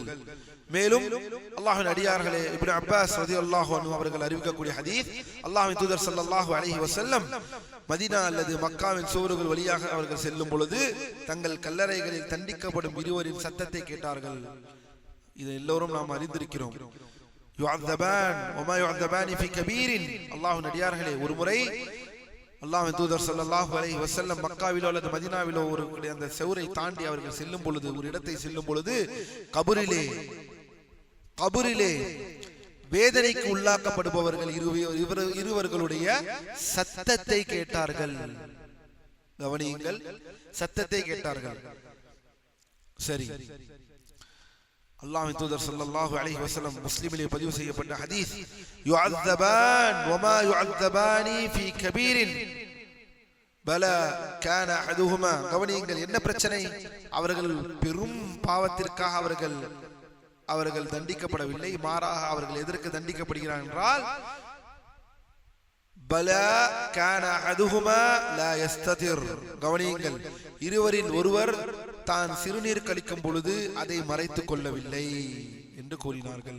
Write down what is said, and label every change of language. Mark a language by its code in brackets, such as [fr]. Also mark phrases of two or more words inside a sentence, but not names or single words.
[ta] மேலும் அல்லாஹ்வின் அடியார்களே, இப்னு அப்பாஸ் [ar] رضي الله عنه [ta] அவர்கள் அறிவிக்கக்கூடிய ஹதீஸ், அல்லாஹ்வின் தூதர் [ar] صلى الله عليه وسلم [ta] மதீனா அல்லது மக்காவின் சுவர்கள் வழியாக அவர்கள் செல்லும் பொழுது தங்கள் கல்லறைகளில் தண்டிக்கப்படும் இருவரின் சத்தத்தை கேட்டார்கள். இதை எல்லோரும் நாம் அறிந்திருக்கிறோம். [ar] யுஅذبان وما يعذبان في كبير. [ta] அல்லாஹ்வின் அடியார்களே, ஒரு முறை அல்லாஹ்வின் தூதர் [ar] صلى الله عليه وسلم [ta] மக்காவிலோ அல்லது மதீனாவிலோ ஒரு அந்த செவரை தாண்டி அவர்கள் செல்லும் பொழுது, ஒரு இடத்தை செல்லும் பொழுது கபரிலே வேதனைக்கு உள்ளாக்கப்படுபவர்கள் இருவர்களுடைய சத்தத்தை கேட்டார்கள். கவனியுங்கள், சத்தத்தை கேட்டார்கள். சரி, அல்லாஹ்வின் தூதர் [ar] صلى الله عليه وسلم [ta] முஸ்லிமிலே பதிவு செய்யப்பட்ட ஹதீஸ், [ar] யுஅذبان وما يعذبان في كبير بلى كان احدهما. [ta] கவனியுங்கள், என்ன பிரச்சனை? அவர்கள் பெரும் பாவத்திற்காக அவர்கள் தண்டிக்கப்படவில்லை, மாறாக அவர்கள் எதற்கு தண்டிக்கப்படுகிறார்கள் என்றால், [ar] بلى كان أحدهما لا يستتر. [ta] கவனியுங்கள், இருவரின் ஒருவர் தான் சிறுநீர் கழிக்கும் பொழுது அதை மறைத்துக் கொள்ளவில்லை என்று கூறினார்கள்.